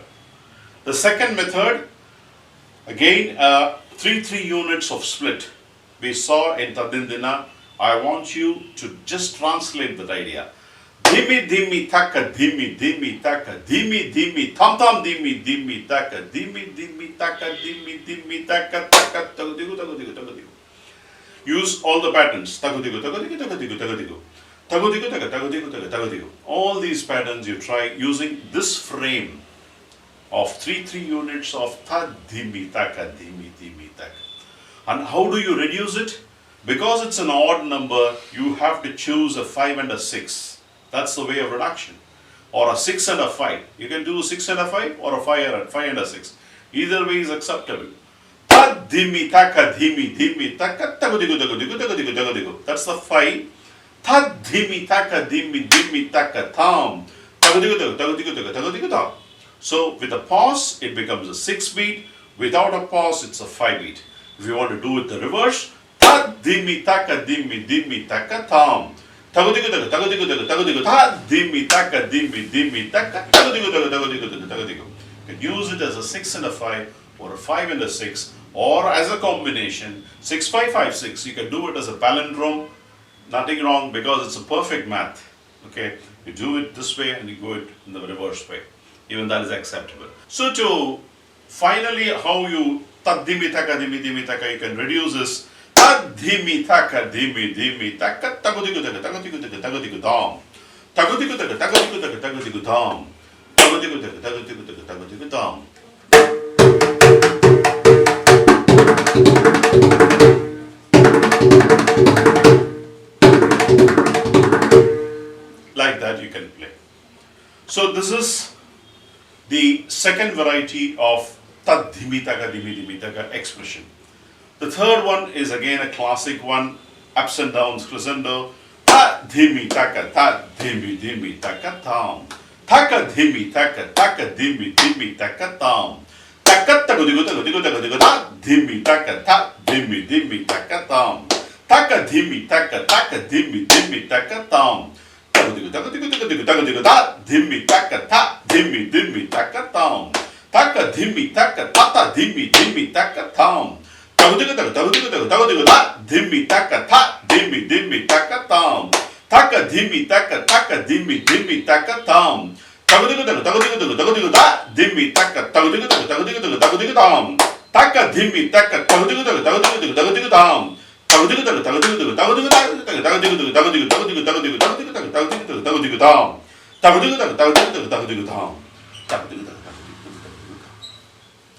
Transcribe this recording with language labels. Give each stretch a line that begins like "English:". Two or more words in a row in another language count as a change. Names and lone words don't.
English: The second method, again, 3 units of split. We saw in Tadindina. I want you to just translate that idea. Dhimi dhimi taka dhimi dhimi taka dhimi dhimi tham tham dhimi dhimi taka dhimi dhimi taka dhimi dhimi taka taka tagudigu tagudigu tagudigu. Use all the patterns. Tagudigu tagudigu tagudigu tagudigu. Tagudigu taga tagudigu taga tagudigu. All these patterns you try using this frame of 3 units of ta dhimi taka dhimi dhimi taka. And how do you reduce it? Because it's an odd number, you have to choose a 5 and a 6. That's the way of reduction. Or a 6 and a 5. You can do 6 and a 5 or a 5 and a 6. Either way is acceptable. Ta dhimi taka dhimi dhimi taka tagudigu tagudigu tagudigu tagudigu. That's the 5. Ta dhimi taka dhimi dhimi taka tham. Tagudigu tagudigu tagudigu tagudigu tham. So with a pause, it becomes a 6 beat. Without a pause, it's a 5 beat. If you want to do it the reverse, ta dhimi taka dhimi dhimi taka tham. Tagudigu tagu tagudigu tagu tagudigu ta dhimi taka dhimi dhimi taka tagudigu tagu tagudigu tagu tagudigu. You can use it as a 6 and a 5 or a 5 and a 6 or as a combination 6 5 5 6. You can do it as a palindrome. Nothing wrong because it's a perfect math. Okay, you do it this way and you go it in the reverse way. Even that is acceptable. So to finally how you ta dhimi taka dhimi dhimi taka you can reduce this. Dhimi taka dhimi dhimi taka tagudigu taka tagudigu taka tagudigu dam. Tagudigu taka tagudigu taka tagudigu dam. Tagudigu taka tagudigu taka tagudigu dam. Like that you can play. So this is the second variety of ta dhimi dhimi taka expression. The third one is again a classic one, ups and downs crescendo. Ta dhimi taka dhimi taka tam. Taka dhimi taka dhimi dhimi taka tam. Taka tagudigu tagudigu tagudigu ta dhimi taka dhimi taka tam. Taka dhimi taka dhimi dhimi taka tam. Tagudigu tagudigu tagudigu tagudigu ta dhimi taka dhimi taka tam. Taka dhimi taka dhimi dhimi taka tam. Tagudigu tagu tagudigu tagu tagudigu ta dhimi taka dhimi taka tam. Taka dhimi taka dhimi dhimi taka tam. Tagudigu tagu tagudigu tagu tagudigu ta dhimi taka tagudigu tagu tagudigu tagu tagudigu tam. Taka dhimi taka tagudigu tagu tagudigu tagu tagudigu tam. Tagudigu tagu tagudigu tagu tagudigu tagu tagudigu tagu tagudigu tagudigu tagudigu tagudigu tagu tagudigu tagu tagudigu tam. Tagudigu tagu tagudigu tagu tagudigu tam. Tagudigu tagu tagudigu tagu tagudigu tam.